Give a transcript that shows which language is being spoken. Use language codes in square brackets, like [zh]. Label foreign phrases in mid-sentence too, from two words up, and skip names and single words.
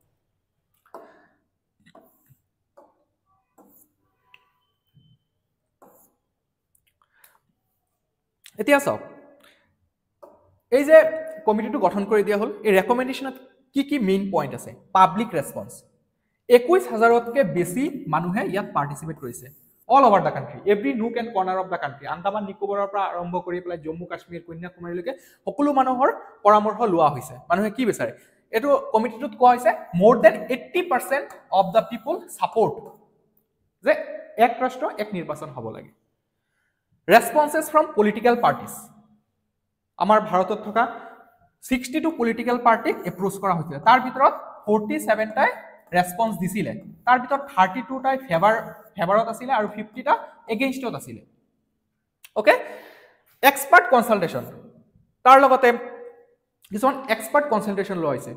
[as] এতিয়া চাওক এই যে কমিটিটো গঠন কৰি দিয়া হল এই ৰেকমেন্ডেশনত কি কি [en] main point [as] আছে [en] public response [as] 21000তকে বেছি মানুহে ইয়াত পাৰ্টিসিপেট কৰিছে [en] all over the country [as] every nook and corner of the country আন্দামান নিকোবৰৰ পৰা আৰম্ভ কৰি পেলাই জম্মু কাশ্মীৰ কন্যাকুমাৰীলৈকে সকলো মানুহৰ পৰামৰ্শ লোৱা হৈছে মানুহে কি বিচাৰে এটো কমিটিটোত কোৱা হৈছে [en] more than 80% of the people support [as] যে এক ৰাষ্ট্ৰ এক নিৰ্বাচন হ'ব লাগে [en] responses from political parties [as] আমাৰ ভাৰতত থকা 62 পলিটিক্যাল পাৰ্টিক এপ্ৰোচ কৰা হৈছিল তাৰ ভিতৰত 47 টাই ৰেসপন্স দিছিলে তাৰ ভিতৰত 32 টাই ফেভাৰত আছিল আৰু 50 টা এগেইনষ্টত আছিল [en] OK expert consultation [as] তাৰ লগতে কিছুমান [en] expert consultation [as] লোৱা হৈছে